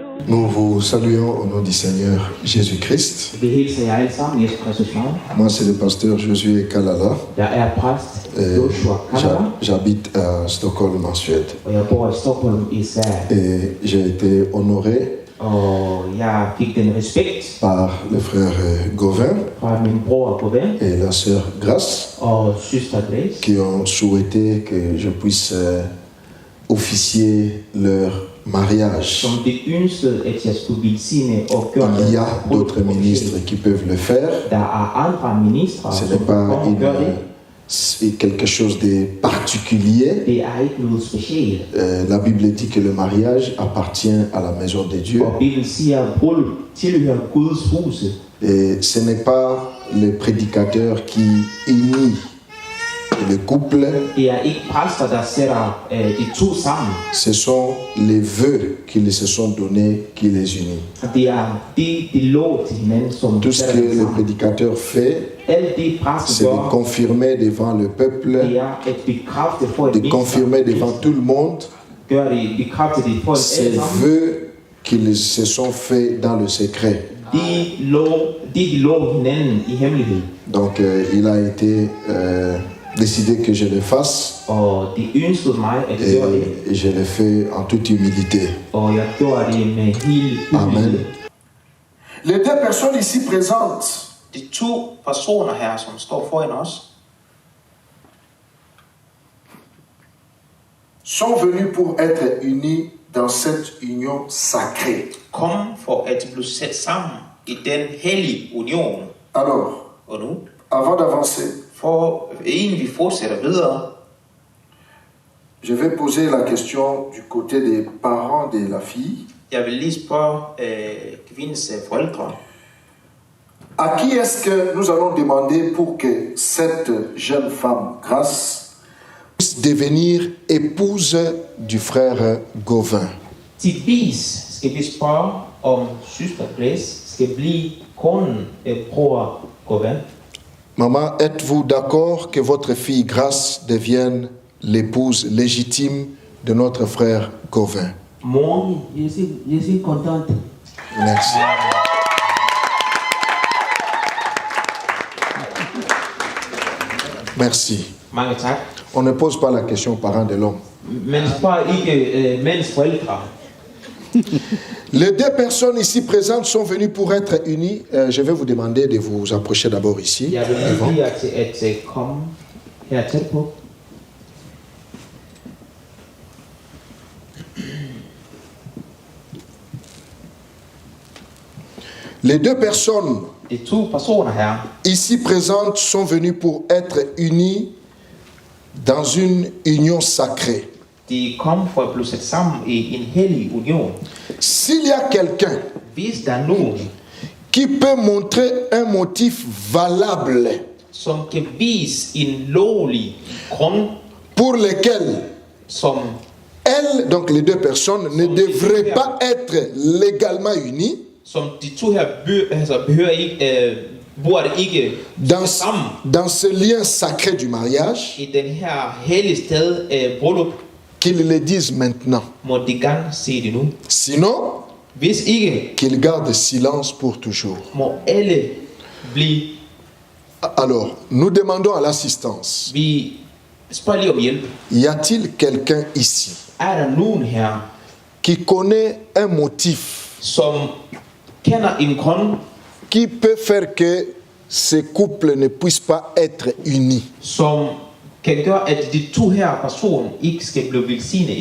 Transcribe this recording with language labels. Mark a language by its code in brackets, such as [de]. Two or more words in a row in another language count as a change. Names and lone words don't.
[fr] Nous vous saluons au nom du Seigneur Jésus-Christ. [da] Vi hilser jer alle sammen i Jesu Kristus navn. [fr] Moi, c'est le pasteur Josué Kalala. [da] Jeg præst Joshua Kalala, [fr] J'habite à Stockholm en Suède. [da] og jeg bor i Stockholm i Sverige. [fr] Et j'ai été honoré [da] Og jeg fik den respekt [fr] par le frère Gauvin [da] fra min bror Gauvin [fr] et la sœur Grace [da] og søster Grace, [fr] qui ont souhaité que je puisse officier leur mariage. [da] som det ønskede, at jeg skulle velsigne og gøre [fr] Il y a [da] det. [fr] d'autres ministres qui peuvent le faire. [da] Der er andre ministre, [fr] Ce [da] som [fr] n'est pas [da] kommer og gør det. [fr] quelque chose de particulier. [da] Det er ikke noget specielt. [fr] La Bible dit que le mariage appartient à la maison de Dieu. [da] Og Bibelen siger, at bryllup tilhører Guds huse. [fr] Et ce n'est pas le prédicateur qui unit le couple, [da] Det er ikke præster, der sætter de to sammen. [fr] ce sont les vœux qu'ils se sont donnés qui les unit. [da] Det er de lov til hinanden, som [fr] Tout ce [da] sætter [fr] que [da] dem [fr] le [da] sammen. [fr] prédicateur fait, [da] Alt det præsten [fr] c'est de [da] gør, [fr] confirmer devant le peuple, [da] det er at bekræfte for et [fr] de confirmer devant tout le monde [da] Gør det, bekræfte det for [fr] ces [da] alle sammen. [fr] vœux qu'ils se sont faits dans le secret. [da] De lov hinanden i hemmelighed. [fr] Donc il a été décidé que je le fasse [da] Og det ønskede mig at gøre det. [fr] et je le fais en toute humilité. [da] Og jeg gjorde det med helt [fr] Amen. [da] ydmyghed. [fr] Les deux personnes ici présentes [da] De to personer her, som står foran os, [fr] sont venus pour être unis dans cette union sacrée. [da] kom for at blive sat sammen i den hellige union. [fr] Alors, [da] Og nu, [fr] avant d'avancer, [da] for inden vi fortsætter videre, [fr] je vais poser la question du côté des parents de la fille. [da] jeg vil lige spørge kvindens forældre. [fr] À qui est-ce que nous allons demander pour que cette jeune femme, Grace, Puisse devenir épouse du frère Gauvin. [da] Til vis skal vi spørge, om søster Grace skal blive konen af bror Gauvin. [fr] Maman, êtes-vous d'accord que votre fille Grace devienne l'épouse légitime de notre frère Gauvin? Mor, je suis contente. Merci. Merci. [da] Mange tak. [fr] On ne pose pas la question aux parents de l'homme. [da] Men spørg ikke mænds forældre. [fr] Les deux personnes ici présentes sont venues pour être unies. Je vais vous demander de vous approcher d'abord ici. [da] Jeg vil [fr] devant. [da] lige jer til at komme her tæt på. [fr] Les deux personnes [da] De to personer her, [fr] ici présentes sont venues pour être unies dans une union sacrée. [da] De kom for at blive sat sammen i en hellig union. [fr] S'il y a quelqu'un [da] Hvis der er nogen, [fr] qui peut montrer un motif valable [da] som kan vise en lovlig grund, [fr] pour lequel [da] som [fr] elles, donc les deux personnes, ne devraient pas être légalement unies, [da] de to her behøver ikke, burde ikke [fr] dans, [da] sammen [fr] dans ce lien sacré du mariage, [da] i den her hellige sted bryllup, [fr] qu'ils le disent maintenant. [da] må de gerne se det nu. [fr] Sinon, [da] Hvis ikke, [fr] qu'ils gardent silence pour toujours. [da] må alle blive. [fr] Alors, nous demandons à l'assistance, [da] Vi spørger lige om hjælp. [fr] y a-t-il quelqu'un ici [da] Er der nogen her, [fr] qui connaît un motif [da] som kender en grund, [fr] qui peut faire que ces couples ne puissent pas être unis? [da] som kan gøre, at de to her personer ikke skal blive velsignet i